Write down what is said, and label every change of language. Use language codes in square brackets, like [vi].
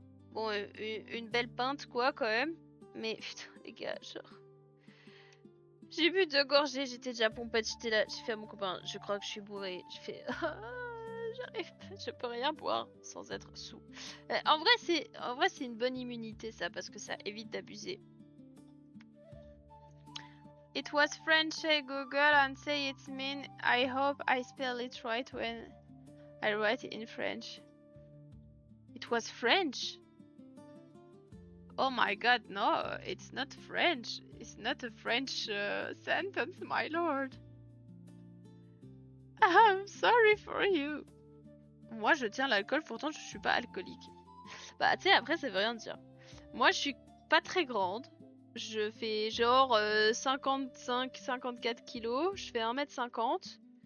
[fr] Bon, une belle pinte, quoi, quand même. Mais, putain, les gars, genre... J'ai bu 2 gorgées, j'étais déjà pompette, j'étais là, j'ai fait à mon copain, je crois que je suis bourrée. Je fais... J'arrive pas, je peux rien boire sans être sous. En vrai, c'est une bonne immunité, ça, parce que ça évite d'abuser. [en] It was French, Google and say it's mean. I hope I spell it right when I write it in French. It was French? Oh my god, no, it's not French. It's not a French sentence, my lord. I'm sorry for you. [fr] Moi, je tiens l'alcool, pourtant je suis pas alcoolique. Bah, tu sais, après, ça veut rien dire. Moi, je suis pas très grande. Je fais genre 55-54 kilos. Je fais 1m50.